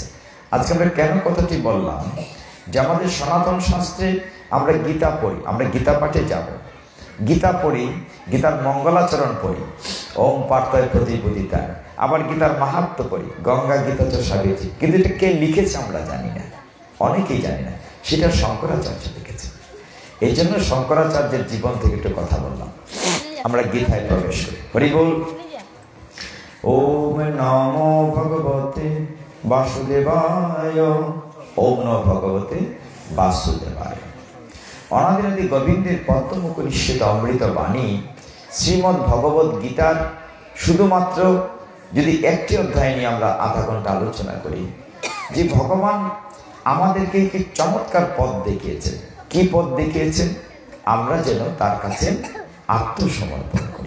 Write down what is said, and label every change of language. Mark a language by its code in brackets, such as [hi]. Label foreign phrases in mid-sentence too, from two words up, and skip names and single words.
[bn] আজকে আমরা কেন কথাটি বললাম, যে আমাদের সনাতন শাস্ত্রে আমরা গীতা পড়ি, আমরা গীতা পাঠে যাব, গীতা পড়ি, গীতার মঙ্গলাচরণ পড়ি, [sa] ওম পার্থয় প্রতিপদিতায়, [bn] আবার গীতার মাহাত্ম্য পড়ি, [sa] গঙ্গা গীতা তো সাবিত্রী, [bn] কিন্তু এটা কে লিখেছে আমরা জানি না, অনেকেই জানি না, সেটা শঙ্করাচার্য লিখেছে। এই জন্য শঙ্করাচার্যের জীবন থেকে একটু কথা বললাম। আমরা গীতায় প্রবেশ করি। হরি বল। [sa] ওম নমো ভগবতে বাসুদেবায়। ওম নমো ভগবতে বাসুদেবায়। [bn] অনাদিনাদি গোবিন্দের পদ্মমুখ নিঃসৃত অমৃত বাণী শ্রীমদ্ ভগবত গীতার শুধুমাত্র যদি একটি অধ্যায় নিয়ে আমরা আধা ঘন্টা আলোচনা করি, যে ভগবান আমাদেরকে একটি চমৎকার পথ দেখিয়েছেন। কি পথ দেখিয়েছেন? আমরা যেন তার কাছে আত্মসমর্পণ করি।